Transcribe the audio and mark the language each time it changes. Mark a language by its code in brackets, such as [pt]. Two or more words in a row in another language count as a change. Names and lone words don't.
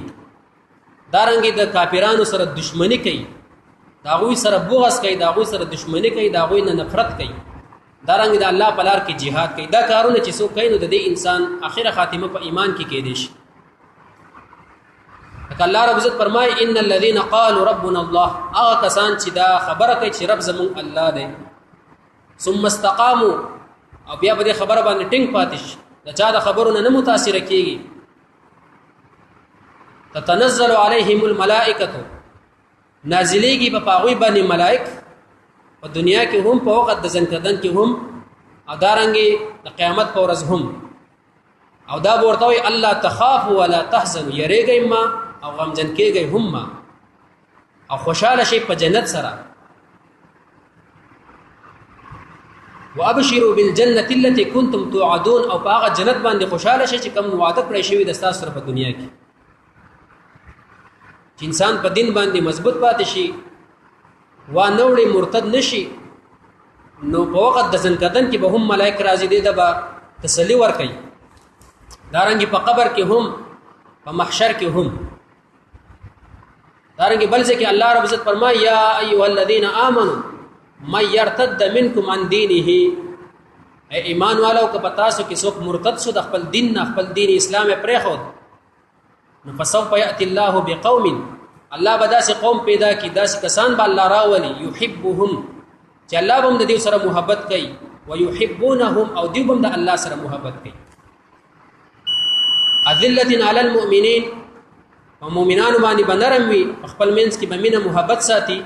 [ps] دارنګې د کافرانو سره دشمنی کوي، د هغوی سره بغض کوي، د هغوی سره دشمنی کوي، د هغوی نه نفرت کوي. دارنګې د الله په لار کې جهاد کوي. دا کارونه چې څوک کوي نو د دې انسان اخره خاتمه په ایمان کې کېدې شي. لکه الله رب عزت فرمایي [ar] ان الذين قالوا ربنا الله، [ps] هغه کسان چې دا خبره کوي چې رب زمون الله دی، [ar] ثم استقاموا، [ps] او بیا په دې خبره باندې ټینګ پاتې شي، د چا د خبرونو نه متاثر کېږي. [ar] تتنزل عليهم الملائکه، [ps] نازلېږي په هغوی باندې ملائک، په دنیا کې هم، په وخت د ځنکدن کې هم، او دارنګې د قیامت په ورځ هم. او دا به ورته وایي [ar] الله تخافوا ولا تحزنوا، [ps] یریږئ ما او غمجن کېږئ هم ما، او خوشحاله شئ په جنت سره. [ar] وابشروا بالجنه التي كنتم توعدون، [ps] او په هغه جنت باندې خوشحاله شئ چې کوم وعده کړی شوی د ستاسو سره په دنیا کې. چې انسان په دین باندې مضبوط پاتې شي، وانه وړي، مرتد نشي، نو په وخت د ځنکدن کې به هم ملائک راځي، دې ته به تسلی ورکوي. دارنګې په قبر کې هم، په محشر کې هم. دارنګې بل ځای کې الله رب عزت فرمایي [ar] یا ایها الذین آمنوا من يرتد منکم عن دینه، [ps] ای ایمان والو که په تاسو کې څوک مرتد شو د خپل دین نه، خپل دین اسلام یې پرېښود، نو [ar] فسوف یأتی الله بقوم، [ps] الله به داسې قوم پیدا کړي، داسې کسان به الله راولي، یحبهم، چې الله به هم د دې سره محبت کوي، ویحبونهم، او دوی به هم د الله سره محبت کوي. [ar] اذلة علی المؤمنین، [ps] په مؤمنانو باندې به نرم وي، په خپل منځ کې به مینه محبت ساتي.